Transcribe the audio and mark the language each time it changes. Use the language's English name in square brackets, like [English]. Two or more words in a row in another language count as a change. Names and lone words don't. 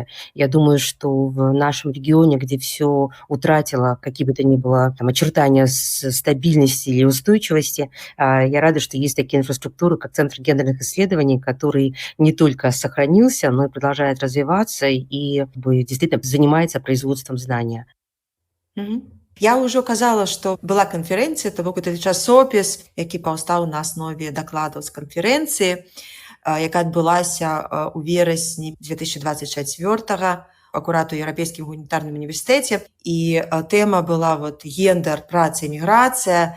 [Russian] Я думаю, что в нашем регионе, где все утратило какие бы то ни было очертания стабильности или устойчивости, я рада, что есть такие инфраструктуры, как Центр гендерных исследований, который не только сохранился, но и продолжает развиваться и действительно занимается производством знания. [Belarusian] Я ўжо казала, што была канферэнцыя, то бок гэта часопіс, які паўстаў на аснове дакладаў з канферэнцыі, якая адбылася ў верасні 2024 акурат у Еўрапейскім гуманітарным універсітэце. І тэма была гендер, праца і міграцыя.